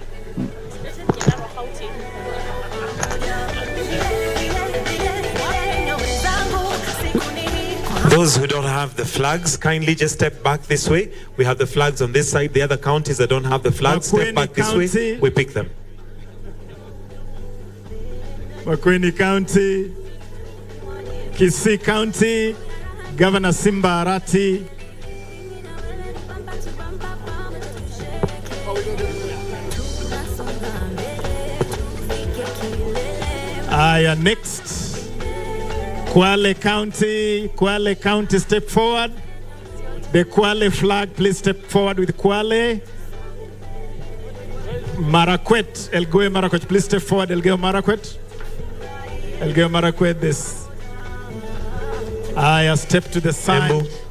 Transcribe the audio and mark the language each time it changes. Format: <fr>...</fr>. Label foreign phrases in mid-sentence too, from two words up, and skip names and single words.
<en>Those who don't have the flags, kindly just step back this way. We have the flags on this side. The other counties that don't have the flags, step back this way. We pick them. Makueni County, Kisii County, Governor Simba Arati. Next, Kwale County, step forward. The Kwale flag, please step forward with Kwale. Marakwet, Elgeyo Marakwet, please step forward, Elgeyo Marakwet. Elgeyo Marakwet, this. Step to the side.</en>